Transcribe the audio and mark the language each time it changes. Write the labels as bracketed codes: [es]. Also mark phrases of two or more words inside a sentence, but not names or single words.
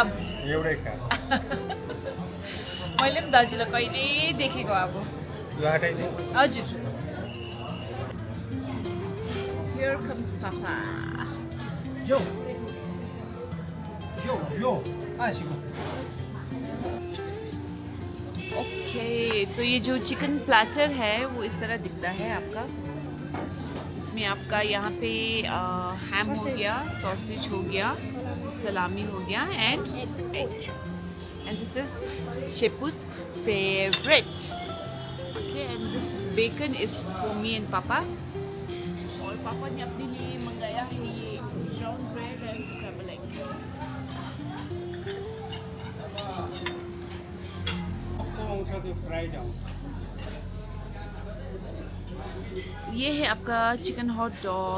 [ne] एउटै काम। मैले पनि दाजुलाई कहिले देखेको अब। यो हटाइदिउँ। [en] हजुर। Here comes Papa. [ne] यो यो यो आसिको। [hi] ओके, तो ये जो [en] chicken platter [hi] है वो इस तरह दिखता है आपका। इसमें आपका यहाँ पे हैम हो गया, सॉसेज हो गया, सलामी हो गया [en] and egg. and this is Shepu's favourite. OK, and this bacon is for me and Papa. [hi] और पापा ने अपने लिए मंगाया है ये [en] brown bread and scramble egg. [ne] आउँछ त्यो फ्राइड आउँछ। [hi] ये है आपका [en] chicken hot dog.